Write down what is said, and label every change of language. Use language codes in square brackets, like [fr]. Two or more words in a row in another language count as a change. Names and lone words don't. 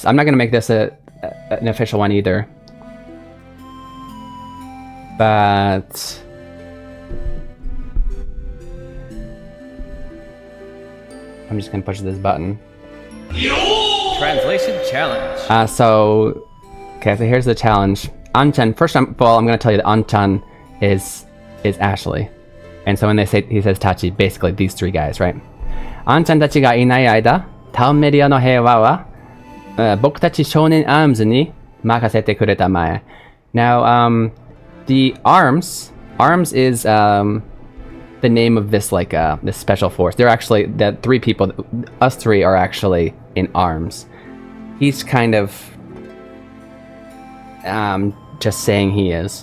[en] I'm not gonna make this an official one either. But I'm just gonna push this button. Translation challenge. Okay, so here's the challenge. Anchan, first of all, I'm gonna tell you that Anchan is Ashley. And so when he says Tachi, basically these three guys, right? [ja] あんちゃんたちがいない間、タウンメディアの平和は僕たち少年アームズに任せてくれたまえ. [en] Now, the arms is the name of this like this special force. They're actually the three people. Us three are actually in arms. He's kind of just saying he is.